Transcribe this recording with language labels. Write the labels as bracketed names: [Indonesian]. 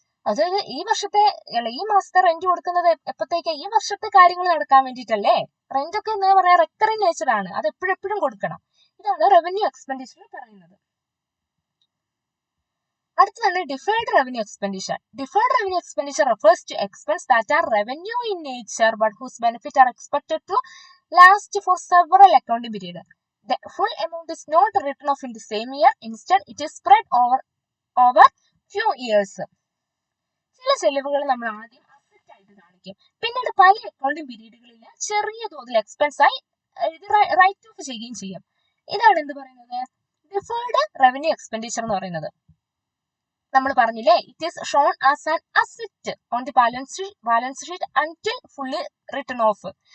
[Malayalam] അതായത് ഈ മാസത്തെ റെന്റ് കൊടുക്കുന്നത് എപ്പോഴത്തേക്ക്? ഈ വർഷത്തെ കാര്യങ്ങൾ നടക്കാൻ വേണ്ടിയിട്ടല്ലേ? റെന്റ് ഒക്കെ എന്താ പറയാ, റെക്കറിംഗ് നേച്ചർ ആണ്. അത് എപ്പോഴും കൊടുക്കണം. ഇതാണ് റവന്യൂ എക്സ്പെൻഡിച്ചർ പറയുന്നത്. അടുത്തതാണ് deferred revenue expenditure. [English] Deferred revenue expenditure refers to expense that are revenue in nature but whose benefit are expected to last for several accounting period. The full amount is not written off in the same year. Instead, it is spread over few years. [Malayalam] ചില ചെലവുകൾ നമ്മൾ ആദ്യം asset ആയിട്ട് കാണിക്കും, പിന്നീട് പല accounting പീരീഡുകളിൽ ചെറിയ തോതിൽ എക്സ്പെൻസ് ആയി ഇത് റൈറ്റ് ഓഫ് ചെയ്യുകയും ചെയ്യും. ഇതാണ് എന്ത് പറയുന്നത്? [English] deferred revenue expenditure [Malayalam] എന്ന് പറയുന്നത്. നമ്മൾ പറഞ്ഞില്ലേ, [English] It is shown as an asset on the balance sheet until fully written off.